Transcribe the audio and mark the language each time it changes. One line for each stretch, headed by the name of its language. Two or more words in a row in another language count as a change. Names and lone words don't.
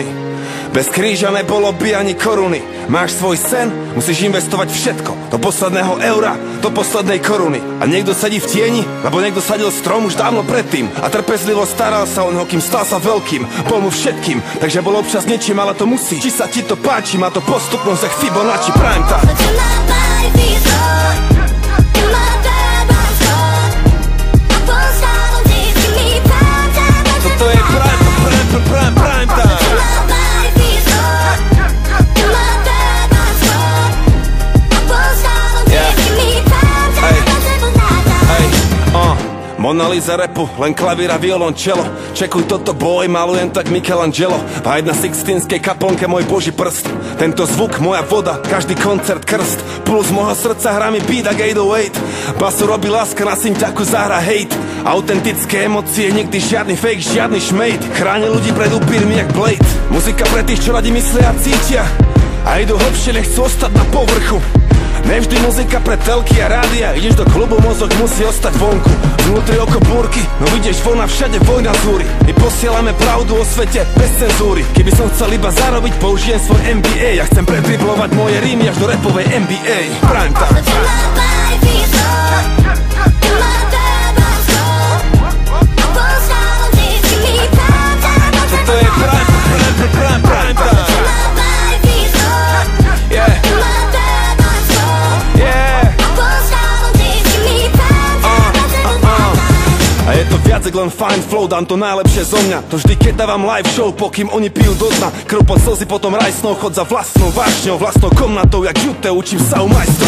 Slovak: Bez kríža nebolo by ani koruny. Máš svoj sen, musíš investovať všetko. Do posledného eura, do poslednej koruny. A niekto sedí v tieni, lebo niekto sadil strom už dávno predtým. A trpezlivo staral sa o neho, kým stal sa veľkým. Bol mu všetkým, takže bol občas niečím, ale to musí. Či sa ti to páči, má to postupnosť jak Fibonacci
English: prime time.
Slovak: Toto je
English: prime time.
Slovak: Mona Lisa rapu, len klavír a violončelo. Čekuj toto boj, malujem tak Michelangelo. A jedna sixtínskej kaplnke môj boží prst. Tento zvuk, moja voda, každý koncert krst. Puls môjho srdca hrá mi beat ak 808. Basu robí láska, na synťaku zahra hate. Autentické emócie, nikdy žiadny fake, žiadny šmejt. Chráni ľudí pred upírmi jak Blade. Muzika pre tých, čo radi myslia a cítia a idú hlbšie, nechcú ostať na povrchu. Nevždy muzika pre telky a rádia. Ideš do klubu, mozog musí ostať vonku. Vnútri oko búrky, no ideš von a všade vojna zúri. My posielame pravdu o svete bez cenzúry. Keby som chcel iba zarobiť, použijem svoj MBA. Ja chcem predriblovať moje rímy až do rapovej NBA.
English: Prime time.
Slovak: Toto je
English: prime time.
Slovak: A je to viac len
English: fine flow,
Slovak: dám to najlepšie zo mňa. To vždy, keď dávam
English: live show,
Slovak: pokým oni pijú do dna. Krv pod slzy, potom rajsnou, chod za vlastnou vášňou, vlastnou komnatou, jak žute, učím sa u majstrov.